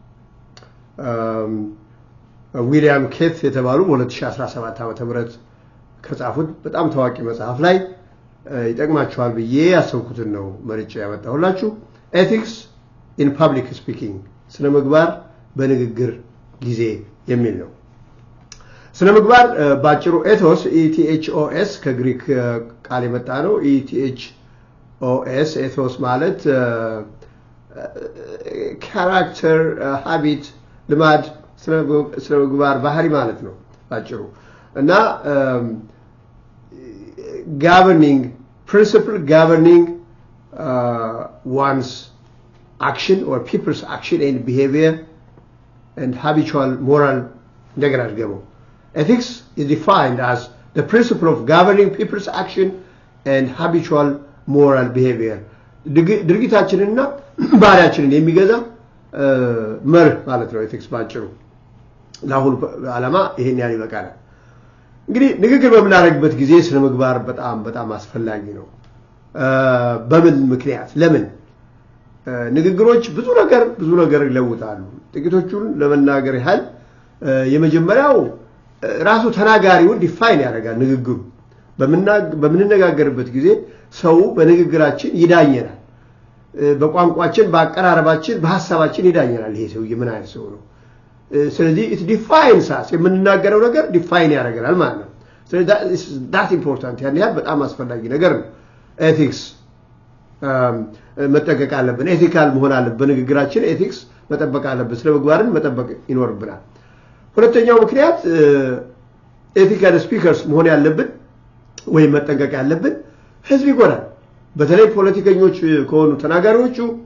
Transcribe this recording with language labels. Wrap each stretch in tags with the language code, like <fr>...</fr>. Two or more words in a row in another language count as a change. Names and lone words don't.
<am>ዊሊያም ኬት የተባሉ በ2017 ዓ.ም ከጻፉት በጣም ታዋቂ መጽሐፍ ላይ ይጠቅማችኋል ብዬ ያሰብኩትን ነው መርጬ ያመጣሁላችሁ።</am> <en>Ethics in Public Speaking</en> <am>ስነ ምግባር በንግግር ጊዜ የሚል ነው። ስነ ምግባር ባጭሩ ኤቶስ ኢቲኤችኦኤስ ከግሪክ ቃል የመጣ ነው። ኢቲኤችኦኤስ ኤቶስ ማለት</am> <en>character, habit፣</en> <am>ልማድ፣ ስነ ምግባር ባህሪ ማለት ነው ባጭሩ እና</am> <en>governing principle governing one's action or people's action and behavior and habitual moral negligence. Ethics is defined as the principle of governing people's action and habitual moral behavior.</en> <am>ድርጊታችንና ባህሪያችንን የሚገዛ መርህ ማለት ነው ኤቲክስ ባጭሩ። ለአሁኑ ዓላማ ይሄን ያህል ይበቃል። እንግዲህ ንግግር በምናደርግበት ጊዜ ስነ ምግባር በጣም አስፈላጊ ነው። በምን ምክንያት ለምን? ንግግሮች ብዙ ነገር ይለውጣሉ። ጥቂቶቹን ለመናገር ያህል የመጀመሪያው ራሱ ተናጋሪውን ዲፋይን ያደርጋል። ንግግሩ በምንነጋገርበት ጊዜ ሰው በንግግራችን ይዳኘናል። በቋንቋችን፣ በአቀራረባችን፣ በሐሳባችን ይዳኘናል። ይሄ ሰውዬ ምን አይነት ሰው ነው? ስለዚህ</am> <en>it defines us</en> <am>የምንናገረው ነገር ዲፋይን ያደርጋል ማለት ነው። ስለዚህ</am> <en>that important</en> <am>ያን ያህል በጣም አስፈላጊ ነገር ነው። ኤቲክስ መጠበቅ አለብን። ኤቲካል መሆን አለብን። በንግግራችን ኤቲክስ መጠበቅ አለብን። ስለ ምግባርን መጠበቅ ይኖርብናል። ሁለተኛው ምክንያት</am> <en>ethical speakers</en> <am>መሆን ያለብን ወይ መጠንቀቅ ያለብን ህዝብ ይጎዳል። በተለይ ፖለቲከኞች ከሆኑ ተናጋሪዎቹ</am>